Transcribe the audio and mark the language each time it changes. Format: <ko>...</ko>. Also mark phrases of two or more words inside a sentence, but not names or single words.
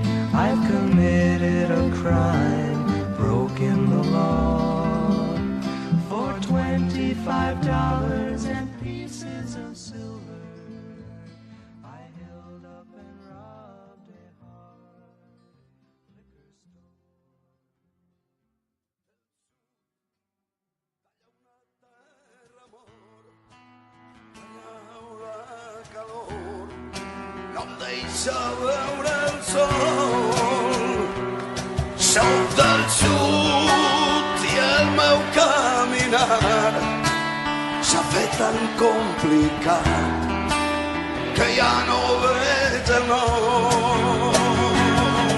<en>I've committed a crime, broken the law. For $25 and pieces of silver, I held up and robbed a hard liquor store.</en> <ca>No em deixa veure el sol. Soc del sud i el meu caminar s'ha fet tan complicat que ja no veig el nord.</ca>